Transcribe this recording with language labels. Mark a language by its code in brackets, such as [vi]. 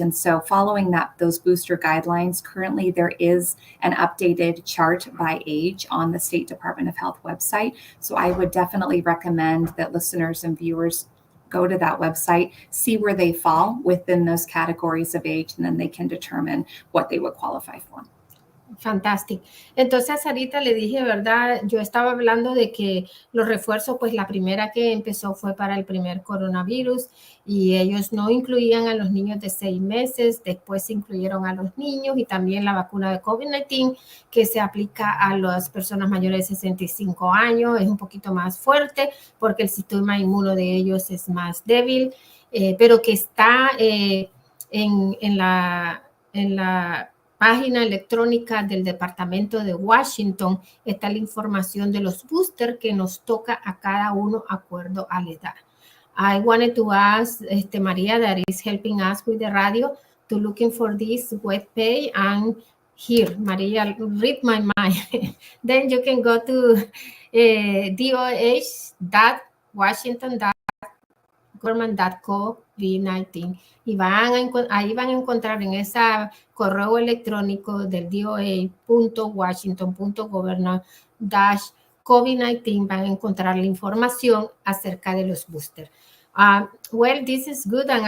[en] And so following those booster guidelines, currently there is an updated chart by age on the State Department of Health website. So I would definitely recommend that listeners and viewers go to that website, see where they fall within those categories of age, and then they can determine what they would qualify for. [es] Fantástico. Entonces, ahorita le dije, ¿verdad? Yo estaba hablando de que los refuerzos, pues la primera que empezó fue para el primer coronavirus y ellos no incluían a los niños de 6 meses, después se incluyeron a los niños y también la vacuna de COVID-19 que se aplica a las personas mayores de 65 años, es un poquito más fuerte porque el sistema inmuno de ellos es más débil, pero que está en la página electrónica del Departamento de Washington está la información de los boosters que nos toca a cada uno acuerdo a la edad. [en] I wanted to ask Maria that is helping us with the radio to looking for this web page and here, Maria, read my mind. Then you can go to [es] doh.washington.government.co-19 y ahí van a encontrar en ese correo electrónico del doa.washington.governor-covid-19 van a encontrar la información acerca de los boosters. [en] Well, this is good.